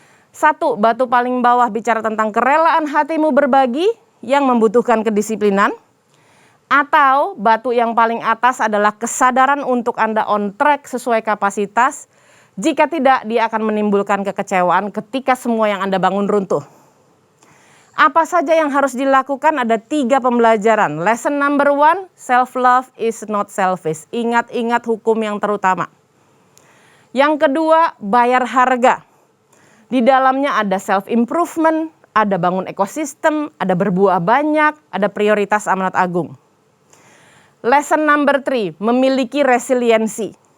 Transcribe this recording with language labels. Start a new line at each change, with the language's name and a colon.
Indonesian: 1, batu paling bawah bicara tentang kerelaan hatimu berbagi yang membutuhkan kedisiplinan. Atau batu yang paling atas adalah kesadaran untuk Anda on track sesuai kapasitas. Jika tidak, dia akan menimbulkan kekecewaan ketika semua yang Anda bangun runtuh. Apa saja yang harus dilakukan? Ada 3 pembelajaran.
English: Lesson number 1, self-love is not selfish.
Indonesian: Ingat-ingat hukum yang terutama. Yang kedua, bayar harga. Di dalamnya ada self-improvement, ada bangun ekosistem, ada berbuah banyak, ada prioritas amanat agung.
English: Lesson number 3,
Indonesian: memiliki resiliensi.